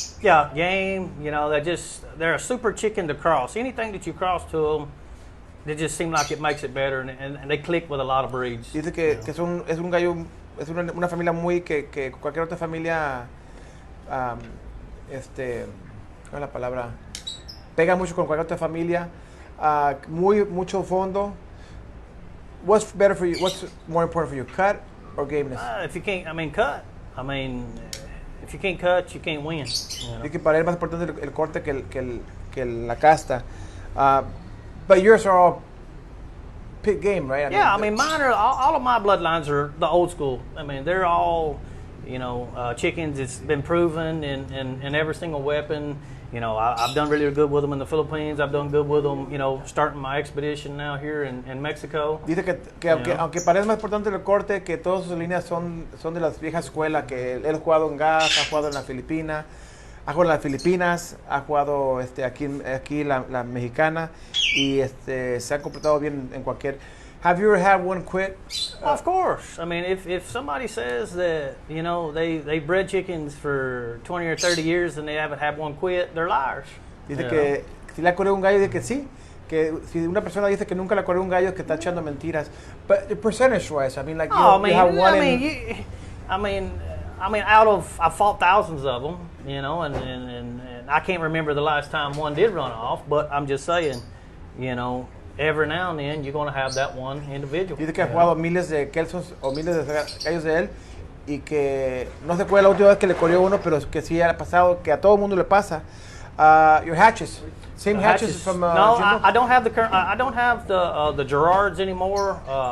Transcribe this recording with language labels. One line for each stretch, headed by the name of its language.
English: Yeah, game. You know, they're a super chicken to cross. Anything that you cross to them, It just seems like it makes it better, and they click with a lot of breeds.
Spanish: Dice que es un gallo, es una familia muy que cualquier otra familia, ¿cuál es la palabra? Pega mucho con cualquier otra familia, mucho fondo.
English: What's better for you? What's more important for you, cut or gameness? If you can't, cut. If you can't cut, you can't win.
Spanish: Dice que para él es más importante el corte que la casta.
English: But yours are all pit game, right? Mine are, all of my bloodlines are the old school. They're all, chickens. It's been proven in every single weapon. I've done really good with them in the Philippines. I've done good with them, starting my expedition now here in Mexico.
Spanish: Dice que aunque parece más importante el corte, que todas sus líneas son de las viejas escuelas, que él ha jugado en gas, ha jugado en las Filipinas, ha jugado aquí la mexicana, y se ha completado bien en cualquier.
English: Have you ever had one quit? Of course. If somebody says that, they bred chickens for 20 or 30 years and they haven't had one quit, they're liars.
Spanish: Dice que si le ha corrido un gallo, dice que sí. Que si una persona dice que nunca le corrió un gallo, es que está echando mentiras.
English: But percentage-wise, you have one I've fought thousands of them, and I can't remember the last time one did run off, but I'm just saying, every now and then you're going to have that one individual.
Spanish: Dice que ha jugado miles de Kelsons o miles de gallos de él, y que no se acuerda la última vez que le corrió uno, pero que sí ha pasado, que a todo el mundo le pasa.
English: Your hatches, same hatches from no, Jimbo? I don't have I don't have the Gerards anymore.